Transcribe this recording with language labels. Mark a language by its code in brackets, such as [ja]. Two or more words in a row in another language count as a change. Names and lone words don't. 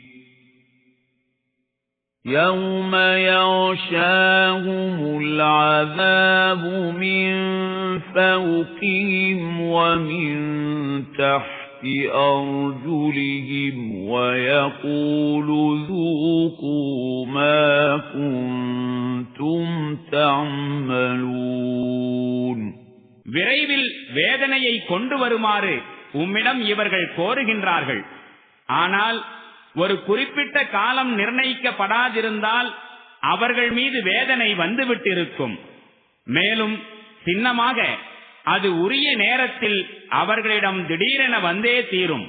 [ar] يَوْمَ يَغْشَاهُمُ الْعَذَابُ مِنْ فَوْقِهِمْ وَمِنْ تَحْتِ أَرْجُلِهِمْ وَيَقُولُ ذُوقُوا مَا كُنْتُمْ تَعْمَلُونَ. [ta] விரைவில் வேதனையை கொண்டு வருமாறு உம்மிடம் இவர்கள் கோருகின்றார்கள். ஆனால் ஒரு குறிப்பிட்ட காலம் நிர்ணயிக்கப்படாதிருந்தால் அவர்கள் மீது வேதனை வந்துவிட்டிருக்கும். மேலும் சின்னமாக அது உரிய நேரத்தில் அவர்களிடம் திடீரென வந்தே தீரும்.